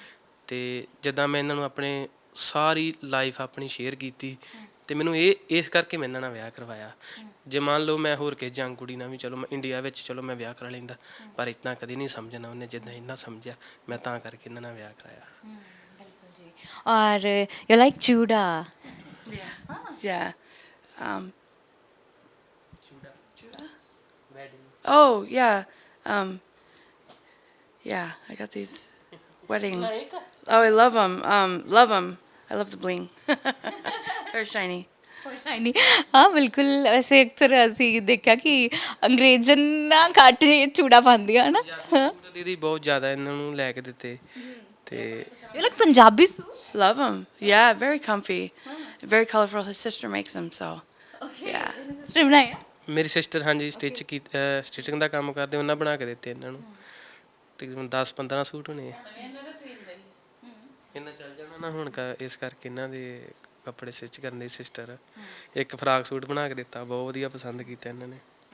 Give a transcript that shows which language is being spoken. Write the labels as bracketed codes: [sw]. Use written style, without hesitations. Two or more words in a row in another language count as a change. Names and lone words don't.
[pa] ਅਤੇ ਜਿੱਦਾਂ ਮੈਂ ਇਹਨਾਂ ਨੂੰ ਆਪਣੇ ਸਾਰੀ ਲਾਈਫ ਆਪਣੀ ਸ਼ੇਅਰ ਕੀਤੀ ਤੇ ਮੈਨੂੰ ਇਹ ਇਸ ਕਰਕੇ ਮੈਂ ਇਹਨਾਂ ਨਾਲ ਵਿਆਹ ਕਰਵਾਇਆ। ਜੇ ਮੰਨ ਲਓ ਮੈਂ ਹੋਰ ਕਿਸੇ ਜੰਗ ਕੁੜੀ ਨਾਲ ਵੀ ਚਲੋ ਮੈਂ ਇੰਡੀਆ ਵਿੱਚ ਚਲੋ ਮੈਂ ਵਿਆਹ ਕਰਾ ਲੈਂਦਾ, ਪਰ ਇਤਨਾ ਕਦੀ ਨਹੀਂ ਸਮਝਣਾ ਉਹਨੇ ਜਿੱਦਾਂ ਇਹਨਾਂ ਸਮਝਿਆ, ਮੈਂ ਤਾਂ ਕਰਕੇ ਇਹਨਾਂ ਨਾਲ ਵਿਆਹ ਕਰਾਇਆ। [en] ਔਰ you like ਚੂੜਾ? Yeah. Oh, yeah. Yeah, I got these wedding. Oh, I love them. Love them. I love the bling. Very shiny. ਸ਼ਾਈਨੀ। [pa] ਹਾਂ ਬਿਲਕੁਲ, ਵੈਸੇ ਅਕਸਰ ਅਸੀਂ ਦੇਖਿਆ ਕਿ ਅੰਗਰੇਜ਼ਨ ਨਾ ਘੱਟ ਚੂੜਾ ਪਾਉਂਦੀਆਂ ਨਾ। ਸੂਟ ਦੀਦੀ ਬਹੁਤ ਜ਼ਿਆਦਾ ਇਹਨਾਂ ਨੂੰ ਲੈ ਕੇ ਦਿੱਤੇ ਤੇ [en] you like Punjabi suit? Love them. Yeah, very comfy. Very colorful. His sister makes them, so yeah. [pa] ਸਿਸਟਰ ਬਣਾਇਆ? ਮੇਰੀ ਸਿਸਟਰ ਹਾਂਜੀ ਸਟਿਚਿੰਗ ਦਾ ਕੰਮ ਕਰਦੇ, ਉਹਨਾਂ ਬਣਾ ਕੇ ਦਿੱਤੇ ਇਹਨਾਂ ਨੂੰ। ਤਕਰੀਬਨ 10-15 ਸੂਟ ਹੋਣੇ ਆ। ਇਹਨਾਂ ਚੱਲ ਜਾਣਾ ਨਾ ਹੁਣ ਇਸ ਕਰਕੇ ਇਹਨਾਂ ਦੇ ਕੱਪੜੇ ਸਟਿਚ ਕਰਨ ਦੀ ਸਿਸਟਰ ਇੱਕ ਫਰਾਕ ਸੂਟ ਬਣਾ ਕੇ ਦਿੱਤਾ, ਬਹੁਤ ਵਧੀਆ ਪਸੰਦ ਕੀਤਾ ਇਹਨਾਂ ਨੇ।